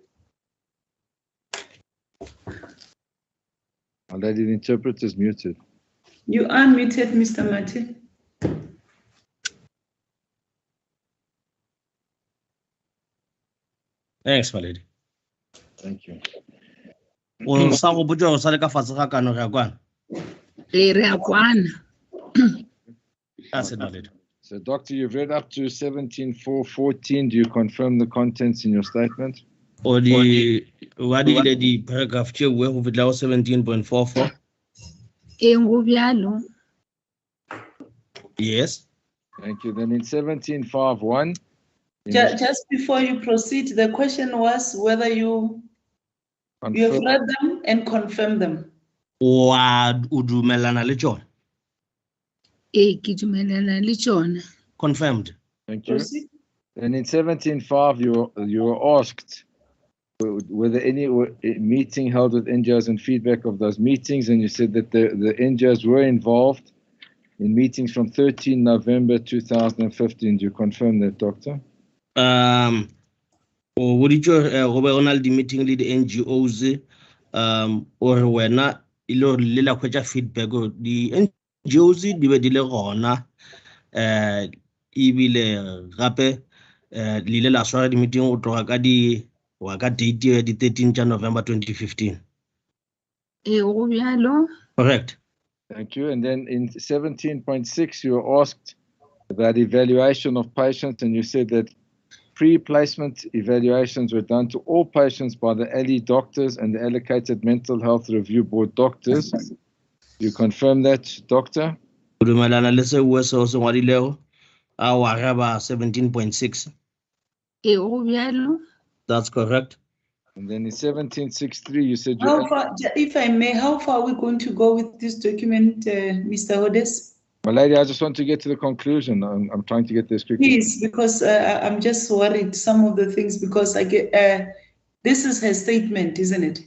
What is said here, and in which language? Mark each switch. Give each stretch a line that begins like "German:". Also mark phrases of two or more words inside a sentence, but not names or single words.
English: My lady, the interpreter is muted. You are muted, Mr. Matthew. Thanks, my lady. Thank you.
Northern Sotho: O sa go botsa o sa le ka fatshe ga kano re a kwana. Re a kwana.
English: That's it, my lady. So, Doctor, you've read up to 17.4.14. Do you confirm the contents in your statement?
Northern Sotho: O di wa di le di paragraph tše we go fitla go 17.44. Engo bjalo.
English: Yes. Thank you. Then in 17.5.1. Just before you proceed, the question was whether you have read them and confirmed them.
Northern Sotho: Wa o dumelana le tšona. Ke dumelana le tšona.
English: Confirmed. Thank you. Proceed. And in 17.5, you were asked whether any meeting held with NGOs and feedback of those meetings, and you said that the NGOs were involved in meetings from 13 November 2015. Do you confirm that, Doctor?
Northern Sotho: O boditšwe go be go na le di-meeting le di-NGOs or wena e le gore le la hwetša feedback di-NGOs di be di le gona ebile gape le ile la swara di-meeting go tloga ka date ya di 13 tša November 2015. Go bjalo.
English: Correct. Thank you. And then in 17.6, you were asked about evaluation of patients, and you said that pre-placement evaluations were done to all patients by the LE doctors and the allocated mental health review board doctors. Do you confirm that, Doctor?
Northern Sotho: O dumelana le seo se o se ngwadilego a wa araba 17.6. Go bjalo.
English: That's correct. And then in 17.6.3, you said How far, if I may, how far are we going to go with this document, Mr. Hodes? My lady, I just want to get to the conclusion. I'm trying to get this quickly. Please, because I'm just worried some of the things because I get this is her statement, isn't it?